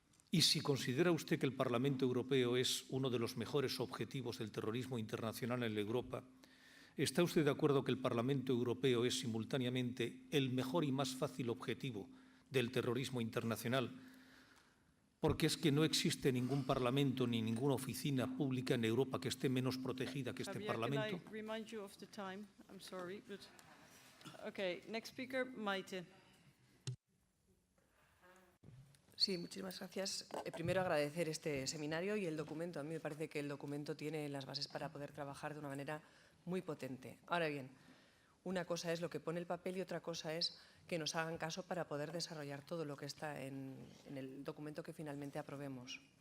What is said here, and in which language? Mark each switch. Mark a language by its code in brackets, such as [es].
[es] Y si considera usted que el Parlamento Europeo es uno de los mejores objetivos del terrorismo internacional en Europa, ¿está usted de acuerdo que el Parlamento Europeo es simultáneamente el mejor y más fácil objetivo del terrorismo internacional? Porque es que no existe ningún parlamento ni ninguna oficina pública en Europa que esté menos protegida que este Parlamento. [en] Can I remind you of the time? I'm sorry, but... Okay, next speaker, Maite. [es] Sí, muchísimas gracias. Primero agradecer este seminario y el documento. A mí me parece que el documento tiene las bases para poder trabajar de una manera muy potente. Ahora bien, una cosa es lo que pone el papel y otra cosa es que nos hagan caso para poder desarrollar todo lo que está en el documento que finalmente aprobemos.